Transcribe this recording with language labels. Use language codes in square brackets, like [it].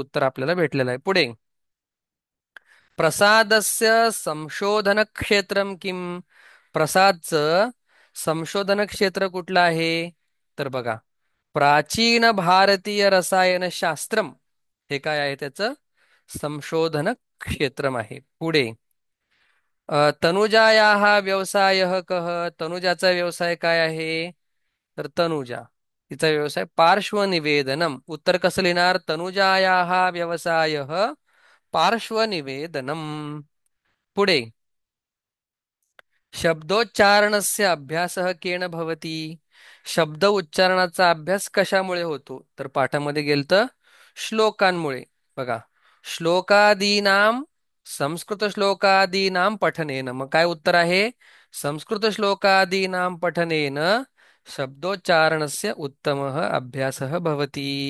[mr] उत्तर आपल्याला भेटलेलं आहे. पुढे [sa] प्रसादस्य संशोधन क्षेत्रम किम. [mr] प्रसादचं संशोधन क्षेत्र कुठलं आहे. तर बघा प्राचीन भारतीय रसायनशास्त्रम हे काय आहे त्याचं संशोधन क्षेत्रम आहे. [sa] पुढे तनुजायाः व्यवसायः कः. [mr] तनुजाचा व्यवसाय काय आहे. तर तनुजा तिचा व्यवसाय पार्श्वनिवेदनम. उत्तर कसं लिहिणार [sa] तनुजायाः व्यवसायः पार्श्वनिवेदनम. पुढे शब्दोच्चारणस्य अभ्यासः केन भवति. [mr] शब्द उच्चारणाचा अभ्यास कशामुळे होतो. तर पाठामध्ये गेलतं श्लोकांमुळे. [sa] बघा श्लोकादीनाम संस्कृत श्लोकादीनाम पठनेन. [mr] मग काय उत्तर आहे [sa] संस्कृत श्लोकादीनाम पठनेन शब्दोच्चारणस्य उत्तमः अभ्यासः भवति.